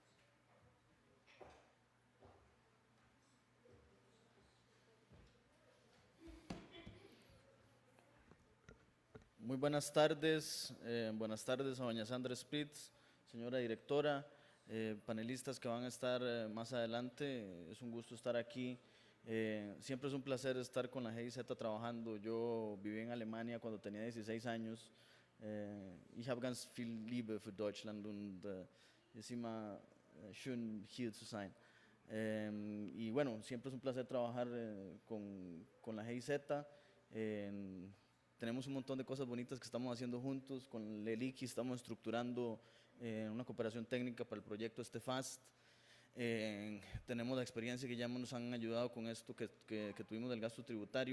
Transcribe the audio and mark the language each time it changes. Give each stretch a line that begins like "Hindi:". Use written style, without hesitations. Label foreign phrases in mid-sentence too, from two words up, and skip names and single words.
Spanish: Muy buenas tardes a doña Sandra Spitz, señora directora, panelistas que van a estar más adelante. Es un gusto estar aquí. Siempre es un placer estar con la GIZ trabajando. Yo viví en Alemania cuando tenía 16 años.
German: Ich habe ganz viel Liebe für Deutschland und es immer schön hier zu sein.
Spanish: Y bueno, siempre es un placer trabajar con la GIZ. Tenemos un montón de cosas bonitas que estamos haciendo juntos. Con el ICI estamos estructurando una cooperación técnica para el proyecto FAST. Tenemos la experiencia que ya nos han ayudado con esto que tuvimos del gasto tributario.